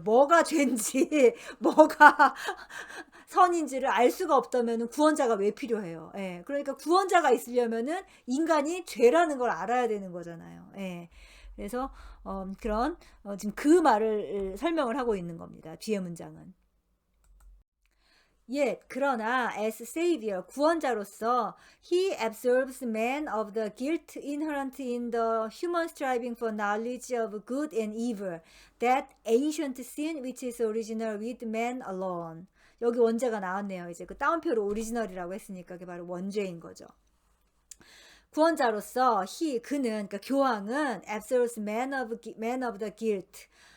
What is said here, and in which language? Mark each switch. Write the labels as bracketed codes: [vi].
[ko] 뭐가 죄인지 뭐가 선인지를 알 수가 없다면 구원자가 왜 필요해요. 그러니까 구원자가 있으려면은 인간이 죄라는 걸 알아야 되는 거잖아요. 그래서 그런 지금 그 말을 설명을 하고 있는 겁니다. 뒤에 문장은. 그러나 [en] as savior, [ko] 구원자로서 [en] he absolves man of the guilt inherent in the human striving for knowledge of good and evil, that ancient sin which is original with man alone. [ko] 여기 원제가 나왔네요. 이제 그 따옴표로 오리지널이라고 했으니까 그게 바로 원죄인 거죠. 구원자로서 그는, 그러니까 교황은 [en] absolves man of the guilt.